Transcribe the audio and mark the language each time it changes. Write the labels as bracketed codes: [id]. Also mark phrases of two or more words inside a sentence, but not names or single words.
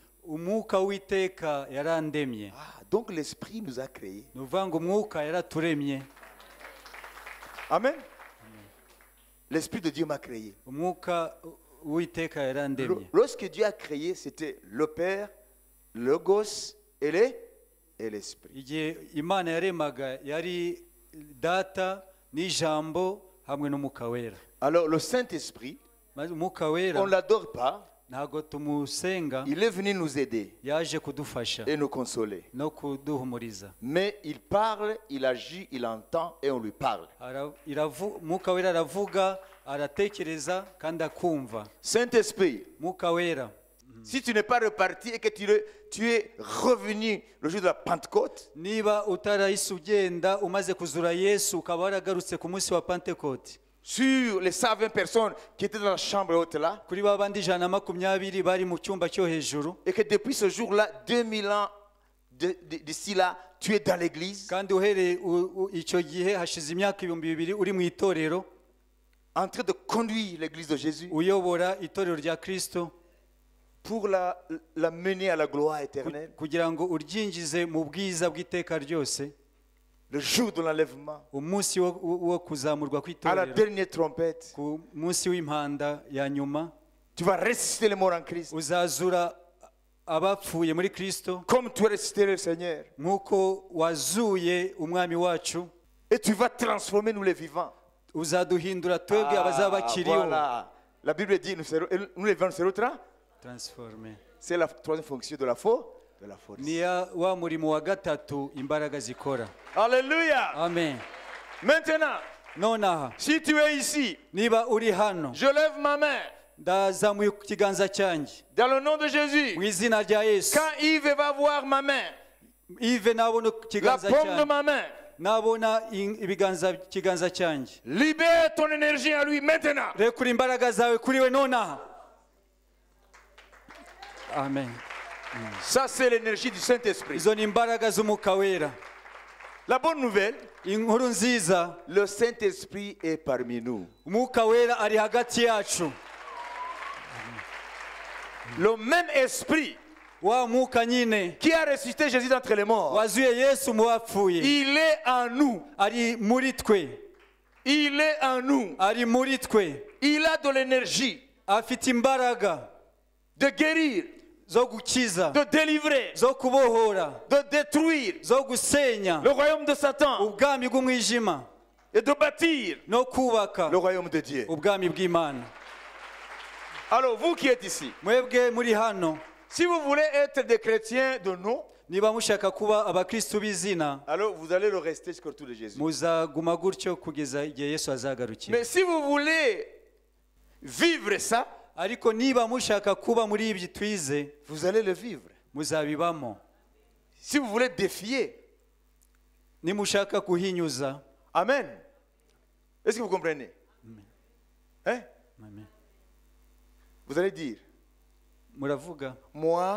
[rw] umwuka w'iteka yarandemye. [fr] Ah, donc l'Esprit nous a créés. [rw] Ni ukuvuga ngo umwuka yaraturemye. [fr] Amen. L'Esprit de Dieu m'a créé. [rw] Umwuka w'iteka yarandemye. [fr] Lorsque Dieu a créé, c'était le Père, le Logos et l'Esprit. [rw] Igihe Imana yaremaga yari data n'ijambo hamwe n'umwuka wera. [fr] Alors le Saint-Esprit, [rw] Maze umwuka [fr] on [rw] wera [fr] ne l'adore pas. [rw] ntabwo tumusenga, [fr] Il est venu nous aider [rw] yaje kudufasha [fr] et nous consoler. [rw] no kuduhumuriza. [fr] Mais il parle, il agit, il entend et on lui parle. [rw] Umwuka wera aravuga, aratekereza kandi akumva. [fr] Saint-Esprit, [rw] Umwuka wera, [fr] si tu n'es pas reparti et que tu es revenu le jour de la Pentecôte, [rw] niba utarahise ugenda umaze kuzura Yesu ukaba waragarutse ku munsi wa Pentekote, [fr] sur les 120 personnes qui étaient dans la chambre haute là, [rw] kuri ba bandi 120 bari mu cyumba cyo hejuru, [fr] et que depuis ce jour-là, 2000 ans d'ici là, tu es dans l'église, [rw] kandi uhereye icyo gihe hashize imyaka 2000 uri mu itorero, [fr] en train de conduire l'église de Jésus [rw] uyobora itorero rya Kristo [fr] pour la mener à la gloire éternelle, [rw] kugira ngo uryinjize mu bwiza bw'iteka ryose, [fr] le jour de l'enlèvement, [rw] umunsi wo kuzamurwa [fr] à la [rw] kw'itorero, [fr] dernière trompette, [rw] ku munsi w'impanda ya nyuma, [fr] tu vas ressusciter les morts en Christ, [rw] uzazura abapfuye muri Kristo [fr] comme tu as ressuscité le Seigneur, [rw] nk'uko wazuye umwami wacu, [fr] et tu vas transformer nous les vivants. [rw] uzaduhindura twebwe abazaba bakiriho. [fr] Voilà. La Bible dit, nous les vivants serons Transformer. C'est la troisième fonction de la force. [rw] Ni wa murimo wa gatatu imbaraga zikora. [fr] Alléluia. Amen. Maintenant, [rw] Nonaha, [fr] si tu es ici, [rw] niba uri hano, [fr] je lève ma main [rw] ndazamuye ku kiganza cyanjye [fr] dans le nom de Jésus. [rw] mu izina rya Yesu. [fr] Quand Yves va voir ma main, [rw] Ive nabona [fr] la [rw] kiganza [fr] paume de [rw] cyanjye, [fr] ma main, [rw] nabona kiganza cyanjye, [fr] libère ton énergie à lui maintenant. [rw] rekura imbaraga zawe kuri we nonaha. [fr] Amen. Ça, c'est l'énergie du Saint-Esprit. [rw] Izo ni imbaraga z'umwuka wera. [fr] La bonne nouvelle, [rw] Inkuru nziza, [fr] le Saint-Esprit est parmi nous. [rw] umwuka wera ari hagati yacu. [fr] Le même esprit [rw] Wa mwuka nyine [fr] qui a ressuscité Jésus d'entre les morts, [rw] wazuye Yesu mu bapfuye [fr] il est en nous. [rw] ari muri twe. [fr] Il est en nous. [rw] Ari muri twe. [fr] Il a de l'énergie [rw] Afite imbaraga [fr] de guérir, [rw] zo gukiza, [fr] de délivrer, [rw] zo kubohora, [fr] de détruire [rw] zo gusenya [fr] le royaume de Satan [rw] ubwami bw'umwijima [fr] et de bâtir [rw] no kubaka [fr] le royaume de Dieu. [rw] ubwami bw'Imana. [fr] Alors, vous qui êtes ici, [rw] Mwebwe muri hano, [fr] si vous voulez être des chrétiens de nom, [rw] niba mushaka kuba abakristo b'izina, [fr] alors vous allez le rester jusqu'au retour de Jésus. [rw] muzaguma gutyo kugeza igihe Yesu azagarukira. [fr] Mais si vous voulez vivre ça, [rw] Ariko niba mushaka kuba muri ibyo twize, [fr] vous allez le vivre. [rw] muzabibamo. [fr] Si vous voulez défier, [rw] Nimushaka kuhinyuza, [fr] Amen. Est-ce que vous comprenez? Hein? Amen. Vous allez dire, [rw] Muravuga, [fr] moi,